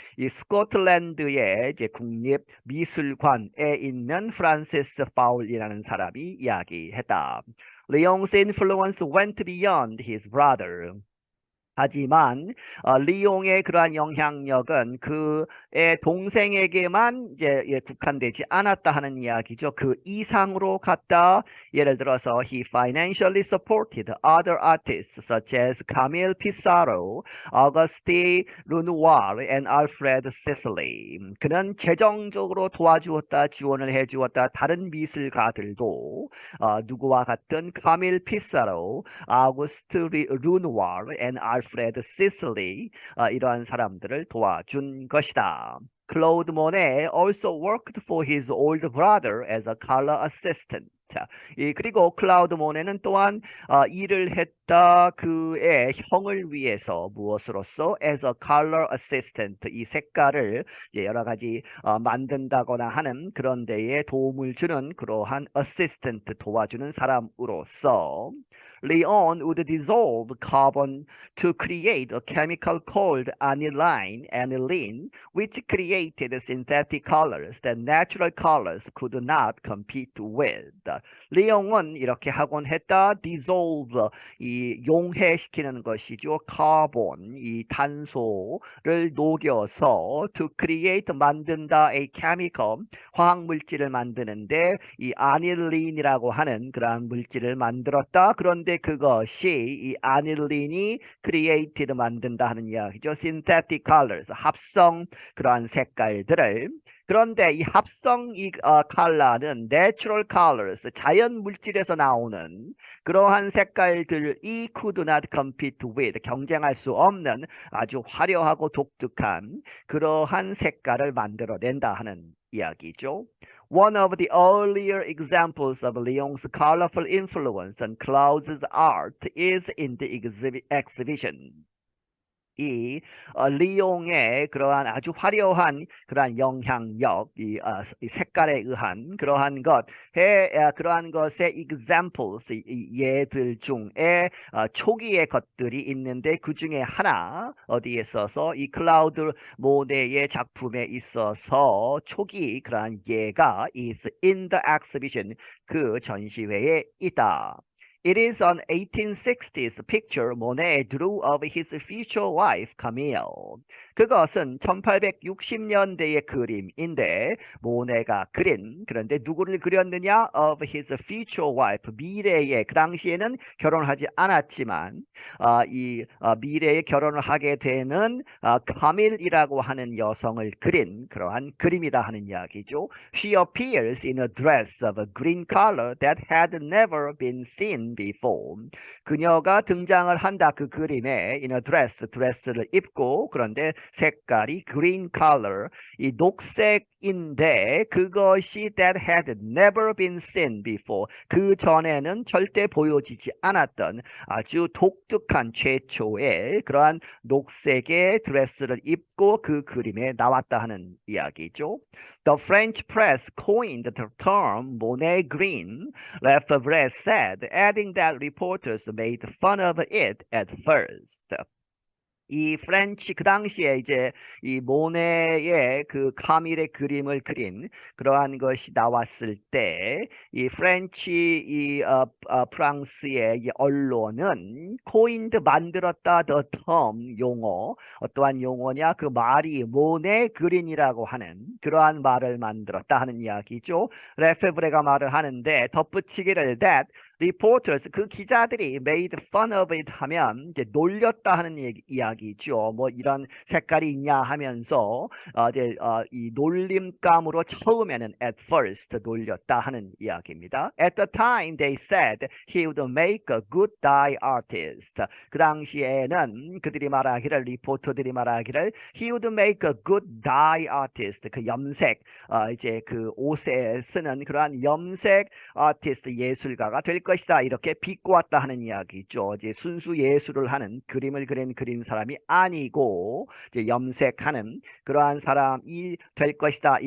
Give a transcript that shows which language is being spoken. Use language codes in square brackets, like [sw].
[ko] 이 스코틀랜드의 이제 국립 미술관에 있는 프란시스 파울이라는 사람이 이야기했다. [en] Leon's influence went beyond his brother. [ko] 하지만 리옹의 그러한 영향력은 그의 동생에게만 이제 국한되지 않았다 하는 이야기죠. 그 이상으로 갔다. 예를 들어서 [en] he financially supported other artists such as Camille Pissarro, Auguste Renoir, and Alfred Sisley. [ko] 그는 재정적으로 도와주었다, 지원을 해주었다. 다른 미술가들도 누구와 같은 카밀 피사로, 아우구스트 르누아르, and 알프레드 시슬리, 이러한 사람들을 도와준 것이다. [en] Claude Monet also worked for his older brother as a color assistant. [ko] 자, 그리고 클라우드 모네는 또한 일을 했다 그의 형을 위해서 무엇으로써 [en] as a color assistant [ko] 이 색깔을 이제 여러 가지 만든다거나 하는 그런 데에 도움을 주는 그러한 assistant 도와주는 사람으로서 [en] Leon would dissolve carbon to create a chemical called aniline, which created synthetic colors that natural colors could not compete with. [ko] 리용은 이렇게 하곤 했다. dissolve 이 용해시키는 것이죠. carbon 이 탄소를 녹여서 [en] to create [ko] 만든다 [en] a chemical [ko] 화학 물질을 만드는데 이 아닐린이라고 하는 그러한 물질을 만들었다. 그런데 그것이 이 아닐린이 created 만든다 하는 이야기죠. [en] synthetic colors [ko] 합성 그러한 색깔들을 그런데 이 합성 컬러는 [en] natural colors, [ko] 자연 물질에서 나오는 그러한 색깔들이 [en] could not compete with, [ko] 경쟁할 수 없는 아주 화려하고 독특한 그러한 색깔을 만들어낸다 하는 이야기죠. [en] One of the earlier examples of Leon's colorful influence on Claude's art is in the exhibition. [ko] 이 리옹의 그러한 아주 화려한 그러한 영향력, 이 색깔에 의한 그러한 그러한 것의 examples, 이 예들 중에 초기의 것들이 있는데 그 중에 하나 어디에 있어서 이 클라우드 모네의 작품에 있어서 초기 그러한 예가 [en] is in the exhibition [ko] 그 전시회에 있다. [en] It is an 1860s picture Monet drew of his future wife, Camille. [ko] 그것은 1860년대의 그림인데 모네가 그린 그런데 누구를 그렸느냐? [en] Of his future wife, [ko] 미래의 그 당시에는 결혼하지 않았지만 미래에 결혼을 하게 되는 카밀이라고 하는 여성을 그린 그러한 그림이다 하는 이야기죠. [en] She appears in a dress of a green color that had never been seen before. [ko] 그녀가 등장을 한다 그 그림에 [en] in a [ko] 드레스를 입고 그런데 색깔이 [en] green color [ko] 이 녹색인데 그것이 [en] that had never been seen before [ko] 그 전에는 절대 보여지지 않았던 아주 독특한 최초의 그러한 녹색의 드레스를 입고 그 그림에 나왔다 하는 이야기죠. [en] The French press coined the term Monet green, Lefebvre said, adding that reporters made fun of it at first. [ko] 이 프렌치 그 당시에 이제 이 모네의 그 카밀의 그림을 그린 그러한 것이 나왔을 때 이 프렌치 프랑스의 이 언론은 코인드 만들었다 [en] the term [ko] 용어 어떠한 용어냐 그 말이 모네 그린이라고 하는 그러한 말을 만들었다 하는 이야기죠. 레페브레가 말을 하는데 덧붙이기를 [en] that reporters [ko] 그 기자들이 [en] made fun of it [ko] 하면 이제 놀렸다 하는 이야기죠. 뭐 이런 색깔이 있냐 하면서 이 놀림감으로 처음에는 [en] at first [ko] 놀렸다 하는 이야기입니다. [en] At the time they said he would make a good dye artist. [ko] 그 당시에는 그들이 말하기를 리포터들이 말하기를 [en] he would make a good dye artist. [ko] 그 염색 이제 그 옷에 쓰는 그러한 염색 아티스트 예술가가 될 것이다. 이렇게 비꼬았다 하는 이야기죠. 이제 순수 예술을 하는 그림을 그린 사람이 아니고 이제 염색하는 그러한 사람이 될 것이다.